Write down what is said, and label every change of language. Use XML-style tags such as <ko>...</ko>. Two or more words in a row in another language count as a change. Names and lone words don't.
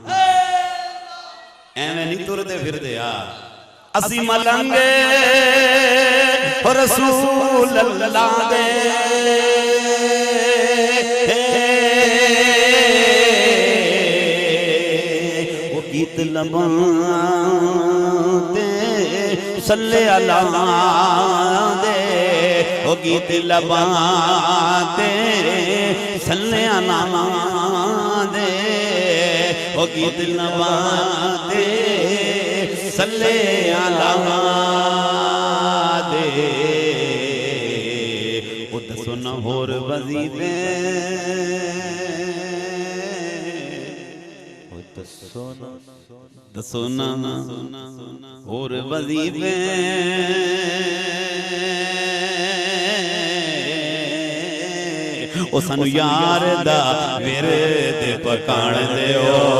<pa>ਐਵੇਂ ਨਹੀਂ ਤੁਰਦੇ ਫਿਰਦੇ ਯਾਰ, ਅਸੀਂ ਮਲੰਗ ਰਸੂਲ ਅੱਲਾਹ ਦੇ ਗੀਤ ਲਭਾਤੇ</pa> <ar>صل على</ar> <pa>ਦੇ, ਓ ਗੀਤ ਲਭਾਤੇ</pa> <ar>صل على</ar> <pa>ਦੇ, ਓ ਗੀਤ ਲਭਾਤੇ</pa> <ar>صل على</ar> <pa>ਦੇ। ਓ ਦੱਸੋ ਨਾ ਹੋਰ ਵਜ਼ੀਫ਼ੇ ਦੱਸੋ ਨਾ ਔਰ ਵਜ਼ੀਫ਼ੇ ਓ ਸਾਨੂੰ ਯਾਰ ਦਾ ਵਿਰਦ ਪਕਾਣ ਦਿਓ,</pa>